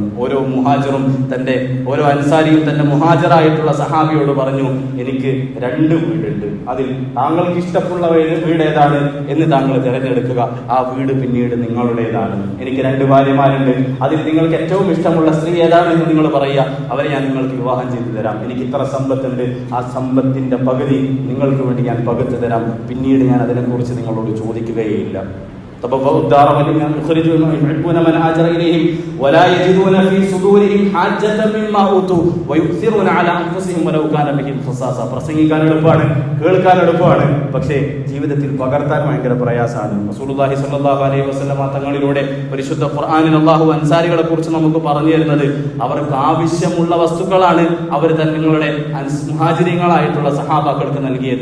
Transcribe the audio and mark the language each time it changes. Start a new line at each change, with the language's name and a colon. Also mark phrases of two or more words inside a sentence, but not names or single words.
Malayalam: ഓരോ മുഹാജിറും ഓരോ അൻസാരിയും തന്റെ മുഹാജിറായിട്ടുള്ള സഹാബിയോട് പറഞ്ഞു, എനിക്ക് 2 വീടുണ്ട്, അതിൽ താങ്കൾക്ക് ഇഷ്ടമുള്ള വീട് ഏതാണ് എന്ന് താങ്കൾ തിരഞ്ഞെടുക്കുക, ആ വീട് പിന്നീട് നിങ്ങളുടേതാണ്. എനിക്ക് 2 ഭാര്യമാരുണ്ട്, അതിൽ നിങ്ങൾക്ക് ഏറ്റവും ഇഷ്ടമുള്ള സ്ത്രീ ഏതാണ് എന്ന് നിങ്ങൾ പറയുക, അവരെ ഞാൻ നിങ്ങൾക്ക് വിവാഹം ചെയ്തു തരാം. എനിക്ക് ഇത്ര സമ്പത്തുണ്ട്, ആ സമ്പത്തിന്റെ പകുതി നിങ്ങൾക്ക് വേണ്ടി ഞാൻ പകുത്തു തരാം, പിന്നീട് ഞാൻ അതിനെക്കുറിച്ച് നിങ്ങളോട് ചോദിക്കുകയില്ല.
Arabic: تبوأوا الدار ولمن يخرجوا يحبون من هاجر إليهم ولا يجدون في صدورهم حاجة مما أوتوا ويؤثرون على أنفسهم ولو كان بهم خصاصة.
Malayalam: പ്രസംഗിക്കാൻ എളുപ്പമാണ്, കേൾക്കാൻ എളുപ്പമാണ്, പക്ഷേ ജീവിതത്തിൽ പകർത്താൻ ഭയങ്കര പ്രയാസമാണ്. റസൂലുള്ളാഹി
Arabic: صلى الله عليه وسلم
Malayalam: തങ്ങളിലൂടെ പരിശുദ്ധ ഖുർആനിൽ അല്ലാഹു അൻസാരികളെ കുറിച്ച് നമുക്ക് പറഞ്ഞു തരുന്നത് അവർക്ക് ആവശ്യമുള്ള വസ്തുക്കളാണ് അവർ തങ്ങളുടെ മുഹാജിരീങ്ങളായിട്ടുള്ള സഹാബാക്കൾക്ക് നൽകിയത്.